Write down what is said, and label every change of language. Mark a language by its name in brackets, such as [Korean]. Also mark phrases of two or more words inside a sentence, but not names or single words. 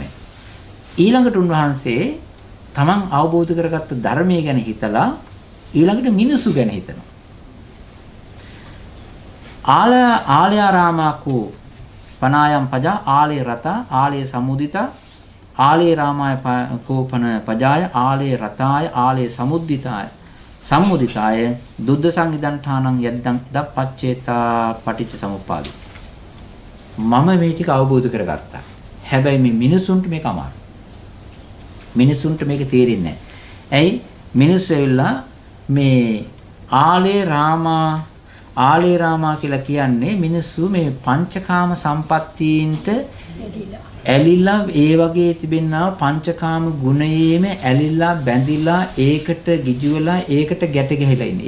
[Sinhala] ඊළඟට උන්වහන්සේ තමන් අවබෝධ කරගත්ත ධර්මය ගැන හිතලා ඊළඟට මිනිසු ගැන හිතනවා. [Pali] ආලයාරාමාකෝ පනායම් පජා ආලේ රතා ආලේ සමුදිතා ආලේ රාමාය කෝපන පජාය ආලේ රතාය ආලේ සමුද්දිතාය සම්මුදිතාය දුද්ද සංගිදන්ඨානං යද්දං දප්පච්චේතා පටිච්ච සමුප්පාදේ. [Sinhala] මම මේ ටික අවබෝධ කරගත්තා. හැබැයි මේ මිනිසුන්ට මේක අමාරුයි. මිනිසුන්ට මේක තේරෙන්නේ නැහැ. ඇයි? මිනිස්සු ඇවිල්ලා මේ ආලේ රාමා කියලා කියන්නේ මිනිස්සු මේ පංචකාම සම්පත්තීන්ට ඇලිලා ඒ වගේ තිබෙනා පංචකාම ගුණයේම ඇලිලා බැඳිලා ඒකට ගිජු වෙලා ඒකට ගැට ගැහිලා ඉන්නේ.